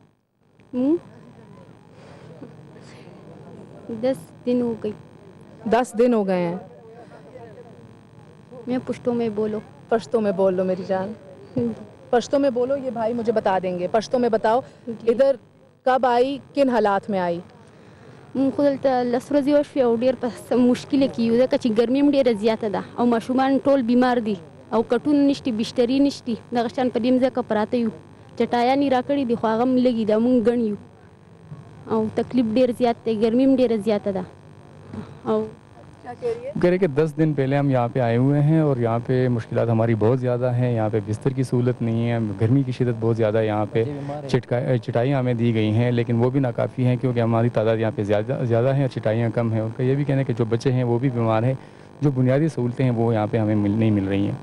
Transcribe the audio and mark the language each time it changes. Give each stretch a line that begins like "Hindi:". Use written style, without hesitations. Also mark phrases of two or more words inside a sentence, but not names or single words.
Urdu: 10 دن ہو گئی. 10 دن ہو گئے ہیں. میں پشتو میں بولو. پشتو میں بول لو میری جان، پشتو میں بولو، یہ بھائی مجھے بتا دیں گے. پشتو میں بتاؤ، ادھر کب آئی، کن حالات میں آئی?
Pashto: लसरोजी वश او ډیر په مشکل کې یو ځکه چې ګرمي هم ډیره زیاته ده او ماشومان ټول بیمار دي او کټون نشتی، بسترې نشتی، دغه شان په دې ځکه پراته یو، چټایانی راکړي دي خو هغه هم لګي دا مونږ ګڼیو او تکلیف ډیر زیات دی، ګرمي هم ډیره زیاته ده। او
Urdu: کہہ رہے کہ 10 دن پہلے ہم یہاں پہ آئے ہوئے ہیں اور یہاں پہ مشکلات ہماری بہت زیادہ ہیں. یہاں پہ بستر کی سہولت نہیں ہے، گرمی کی شدت بہت زیادہ ہے۔ یہاں پہ چٹائیاں ہمیں دی گئی ہیں، لیکن وہ بھی ناکافی ہیں کیونکہ ہماری تعداد یہاں پہ زیادہ ہے اور چٹائیاں کم ہیں. ان کا یہ بھی کہنا ہے کہ جو بچے ہیں وہ بھی بیمار ہیں، جو بنیادی سہولتیں ہیں وہ یہاں پر ہمیں نہیں مل رہی ہیں.